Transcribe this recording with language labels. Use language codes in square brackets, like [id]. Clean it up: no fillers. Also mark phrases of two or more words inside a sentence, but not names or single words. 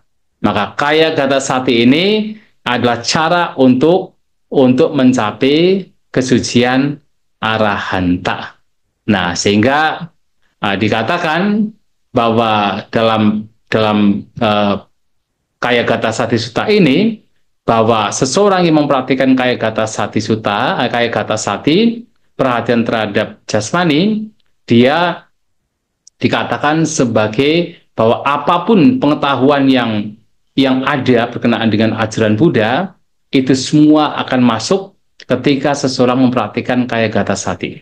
[id] Maka [pi] kaya gata sati [id] ini adalah cara untuk mencapai kesucian arahanta. Nah, sehingga dikatakan bahwa dalam [pi] kaya gata sati [id] sutta ini, bahwa seseorang yang mempraktikkan kaya gata sati sutta, kaya gata sati, perhatian terhadap jasmani, dia dikatakan sebagai bahwa apapun pengetahuan yang ada berkenaan dengan ajaran Buddha, itu semua akan masuk ketika seseorang mempraktikkan [pi] kaya gata sati.